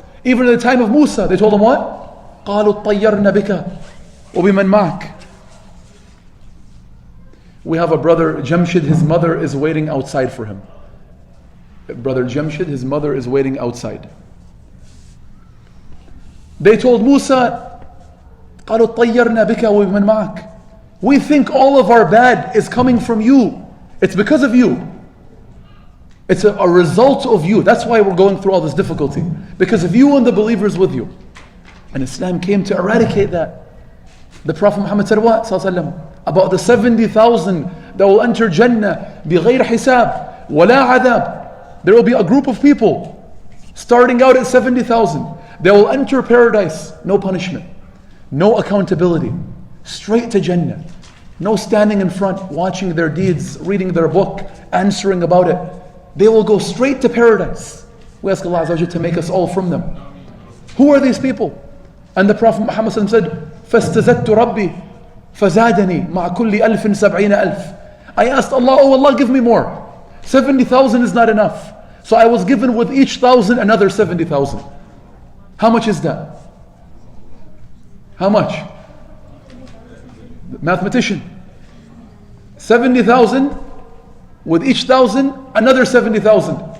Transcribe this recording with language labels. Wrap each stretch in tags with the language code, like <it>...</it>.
<en>Even at the time of Musa, they told him what?</en> <ar>قَالُوا طَيَّرْنَا بِكَ وَبِمَنْ مَعَكَ.</ar> <en>We have a brother, Jamshid, his mother is waiting outside for him. Brother Jamshid, his mother is waiting outside. They told Musa,</en> <ar>قَالُوا طَيَّرْنَا بِكَ وَبِمَنْ مَعَكَ.</ar> <en>We think all of our bad is coming from you. It's because of you. It's a result of you. That's why we're going through all this difficulty. Because of you and the believers with you. And Islam came to eradicate that. The Prophet Muhammad said what? About the 70,000 that will enter Jannah</en> <ar>بغير حساب ولا عذاب.</ar> <en>There will be a group of people starting out at 70,000. They will enter paradise, no punishment, no accountability, straight to Jannah. No standing in front, watching their deeds, reading their book, answering about it. They will go straight to paradise. We ask Allah Azza wa Jalla to make us all from them. Who are these people? And the Prophet Muhammad said,</en> <ar>فَاسْتَزَدْتُ رَبِّي فَزَادَنِي مَعَ كُلِّ أَلْفٍ سَبْعِينَ أَلْفٍ.</ar> <en>I asked Allah, oh Allah, give me more. 70,000 is not enough. So I was given with each 1,000 another 70,000. How much is that? How much? Mathematician. 70,000 with each 1,000 another 70,000.</en>